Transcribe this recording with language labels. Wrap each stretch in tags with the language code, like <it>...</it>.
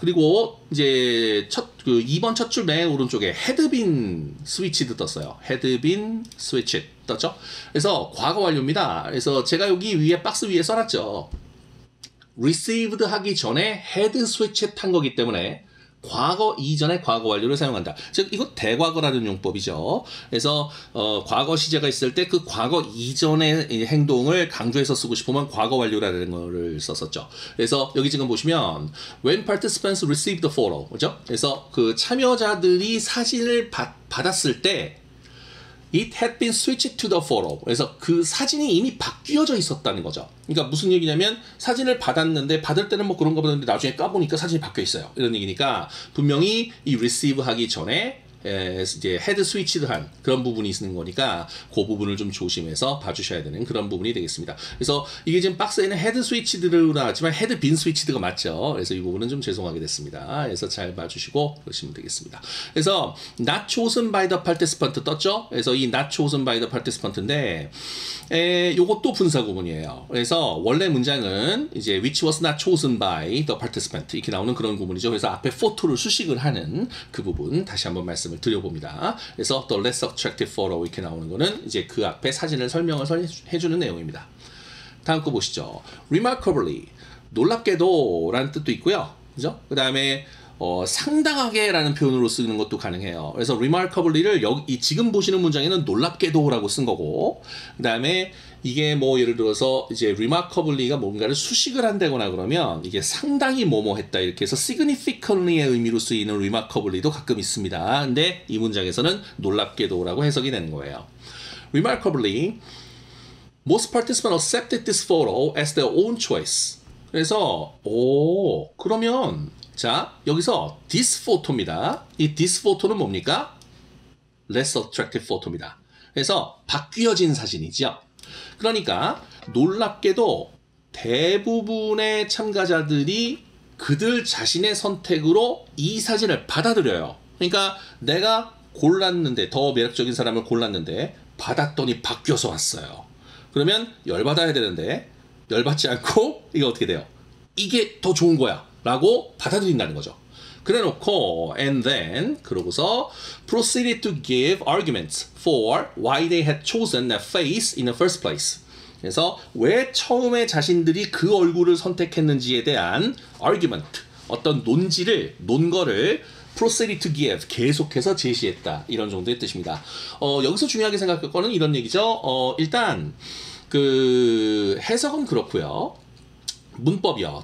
<ko>그리고 이제 2번 첫 줄 맨 오른쪽에</ko> <en>had been switched</en> <ko>떴어요.</ko> <en>had been switched</en> <ko>떴죠. 그래서 과거 완료입니다. 그래서 제가 여기 위에 박스 위에 써놨죠. received 하기 전에 had switched 한 거기 때문에 과거 이전에 과거 완료를 사용한다. 즉 이거 대과거라는 용법이죠. 그래서 과거 시제가 있을 때 그 과거 이전의 행동을 강조해서 쓰고 싶으면 과거 완료라는 거를 썼었죠. 그래서 여기 지금 보시면</ko> <en>when participants received the photo,</en> <ko>그죠? 그래서 그 참여자들이 사진을 받았을 때</ko> <en>It had been switched to the photo.</en> <ko>그래서 그 사진이 이미 바뀌어져 있었다는 거죠. 그러니까 무슨 얘기냐면 사진을 받았는데 받을 때는 뭐 그런 거 보는데 나중에 까보니까 사진이 바뀌어 있어요. 이런 얘기니까 분명히 이 receive 하기 전에 이제 head switched 한 그런 부분이 있는 거니까 그 부분을 좀 조심해서 봐주셔야 되는 그런 부분이 되겠습니다. 그래서 이게 지금 박스에는 head switched로 나왔지만 head been switched가 맞죠. 그래서 이 부분은 좀 죄송하게 됐습니다. 그래서 잘 봐주시고 그러시면 되겠습니다. 그래서</ko> <en>not chosen by the participant</en> <ko>떴죠. 그래서 이</ko> <en>not chosen by the participant</en> <ko>인데 요것도 분사 구문이에요. 그래서 원래 문장은 이제</ko> <en>which was not chosen by the participant</en> <ko>이렇게 나오는 그런 구문이죠. 그래서 앞에 photo를 수식을 하는 그 부분 다시 한번 말씀을 드려봅니다. 그래서</ko> <en>the less attractive photo</en> <ko>이렇게 나오는 거는 이제 그 앞에 사진을 설명을 해주는 내용입니다. 다음 거 보시죠. remarkably 놀랍게도 라는 뜻도 있고요. 그죠? 그 다음에 상당하게 라는 표현으로 쓰는 것도 가능해요. 그래서 remarkably를 여기 지금 보시는 문장에는 놀랍게도 라고 쓴 거고 그 다음에 이게 뭐 예를 들어서 이제 remarkably가 뭔가를 수식을 한다거나 그러면 이게 상당히 뭐뭐 했다 이렇게 해서 significantly의 의미로 쓰이는 remarkably도 가끔 있습니다. 근데 이 문장에서는 놀랍게도 라고 해석이 되는 거예요.</ko> <en>remarkably most participants accepted this photo as their own choice.</en> <ko>그래서 그러면 자 여기서 this photo입니다. 이 this photo는 뭡니까?</ko> <en>less attractive photo입니다.</en> <ko>그래서 바뀌어진 사진이죠. 그러니까 놀랍게도 대부분의 참가자들이 그들 자신의 선택으로 이 사진을 받아들여요. 그러니까 내가 골랐는데 더 매력적인 사람을 골랐는데 받았더니 바뀌어서 왔어요. 그러면 열받아야 되는데 열받지 않고 이게 어떻게 돼요? 이게 더 좋은 거야 라고 받아들인다는 거죠. 그래 놓고</ko> <en>and then</en> <ko>그러고서</ko> <en>proceeded to give arguments for why they had chosen that face in the first place.</en> <ko>그래서 왜 처음에 자신들이 그 얼굴을 선택했는지에 대한 argument, 어떤 논거를</ko> <en>proceeded to give,</en> <ko>계속해서 제시했다. 이런 정도의 뜻입니다. 여기서 중요하게 생각할 거는 이런 얘기죠. 일단 그 해석은 그렇고요. 문법이요.</ko>